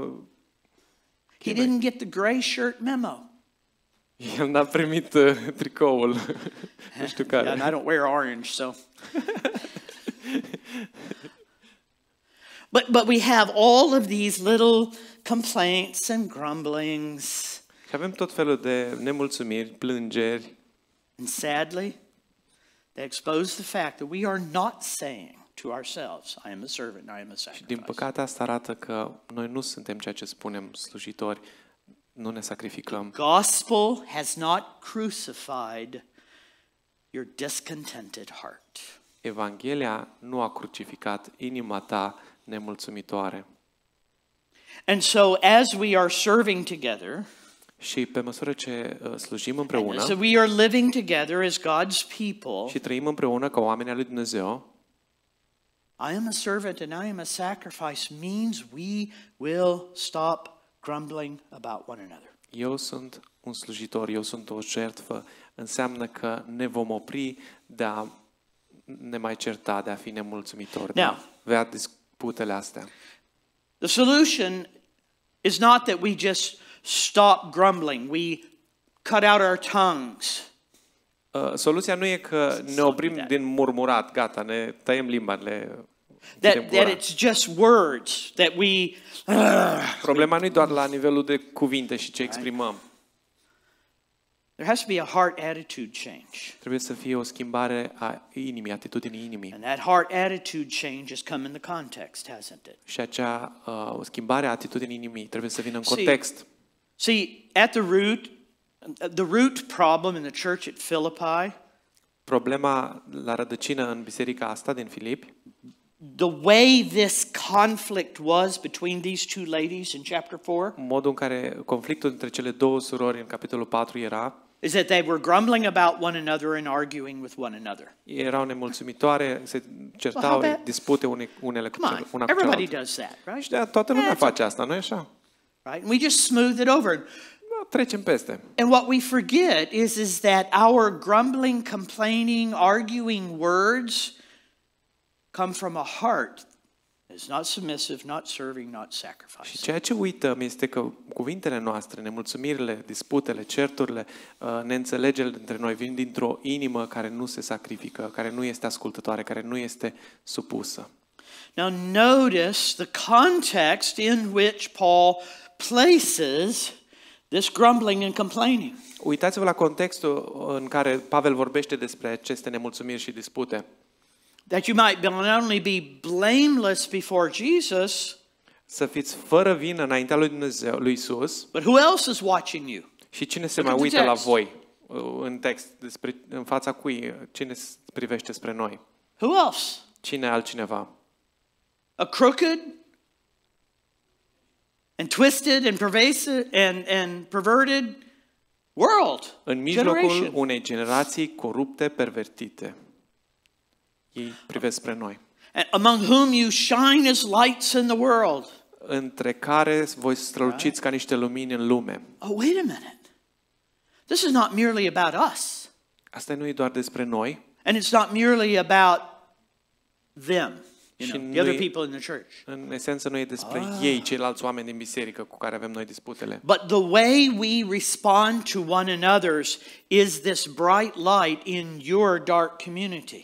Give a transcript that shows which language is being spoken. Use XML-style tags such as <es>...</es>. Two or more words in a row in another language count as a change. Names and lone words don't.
<en>He didn't get the gray shirt memo.</en> <ro>el n-a primit tricoul. Nu știu care.</ro> <en>Yeah, and I don't wear orange, so. But we have all of these little complaints and grumblings.</en> <ro>Și avem tot felul de nemulțumiri, plângeri.</ro> <en>And sadly, they expose the fact that we are not saying to ourselves, I am a servant, I am a</en> <ro>Și din</ro> <en>sacrifice.</en> <ro>păcate asta arată că noi nu suntem ceea ce spunem slujitori, nu ne sacrificăm.</ro> <en>Gospel has not crucified your discontented heart.</en> <ro>Evanghelia nu a crucificat inima ta nemulțumitoare.</ro> <en>And so as we are serving together,</en> <ro>Și pe măsură ce slujim</ro> <en>so</en> <ro>împreună</ro> <en>we are living together as God's people,</en> <ro>și trăim împreună ca oameni al lui Dumnezeu,</ro> <en>I am a servant and I am a sacrifice means we will stop grumbling about one another.</en> <ro>eu sunt un slujitor, eu sunt o jertfă, înseamnă că ne vom opri de a ne mai certa, de a fi nemulțumitori, de a avea disputele astea.</ro> <en>The solution is not that we just stop grumbling, we cut out our tongues.</en> <ro>Soluția nu e că ne oprim din murmurat, gata, ne tăiem limba, le</ro> <en>That it's just words, that we...</en> <ro>Problema nu e doar la nivelul de cuvinte și ce exprimăm.</ro> <en>There has to be a heart attitude change.</en> <ro>Trebuie să fie o schimbare a inimii, atitudinii inimii.</ro> <en>And that heart attitude change has come in the context, hasn't it?</en> <ro>Și acea o schimbare a atitudinii inimii trebuie să vină în context.</ro> <en>See, at the root problem in the church at Philippi,</en> <ro>Problema la rădăcină în biserica asta din Filipi,</ro> <en>the way this conflict was between these two ladies in chapter 4,</en> <ro>modul în care conflictul între cele două surori în capitolul 4 era,</ro> <en>is that they were grumbling about one another and arguing with one another.</en> <ro>erau nemulțumitoare, se certau,</ro> <en>Well,</en> <ro>dispute unele cu</ro> <en>Come on,</en> <ro>una cu</ro> <en>everybody</en> <ro>cealaltă.</ro> <en>does that, right?</en> <ro>Și de toată lumea face asta, nu-i așa?</ro> <en>Right? And we just smooth it over.</en> <ro>Da, trecem peste.</ro> <en>And what we forget is that our grumbling, complaining, arguing words come from a heart that is not submissive, not serving, not</en> <ro>Și</ro> <en>sacrificing.</en> <ro>ceea ce uităm este că cuvintele noastre, nemulțumirile, disputele, certurile, neînțelegerile dintre noi vin dintr-o inimă care nu se sacrifică, care nu este ascultătoare, care nu este supusă.</ro> <en>Now notice the context in which Paul places this grumbling and complaining.</en> <ro>Uitați-vă la contextul în care Pavel vorbește despre aceste nemulțumiri și dispute.</ro> <en>That you might not only be blameless before Jesus,</en> <ro>Să fiți fără vină înaintea lui Dumnezeu, lui Isus.</ro> <en>but who else is watching you?</en> <ro>Și cine se</ro> <en>Look</en> <ro>mai</ro> <en>at the</en> <ro>uită la</ro> <en>text.</en> <ro>voi în text, în fața cui, cine privește spre noi?</ro> <en>Who else?</en> <ro>Cine altcineva?</ro> <en>A crooked and twisted and pervasive and perverted world.</en> <ro>În mijlocul</ro> <en>Generation.</en> <ro>unei generații corupte, pervertite. Ei privesc spre noi.</ro> <en>And among whom you shine as lights in the world.</en> <ro>Între care voi străluciți ca niște lumini în lume.</ro> <en>Oh, wait a minute. This is not merely about us.</en> <ro>Asta nu e doar despre noi.</ro> <en>And it's not merely about them, you</en> <ro>Și</ro> <en>know, the other</en> <ro>nu e-</ro> <en>people in the church.</en> <ro>În esență nu e despre ei, ceilalți oameni din biserică cu care avem noi disputele.</ro> <en>But the way we respond to one another is this bright light in your dark community.</en>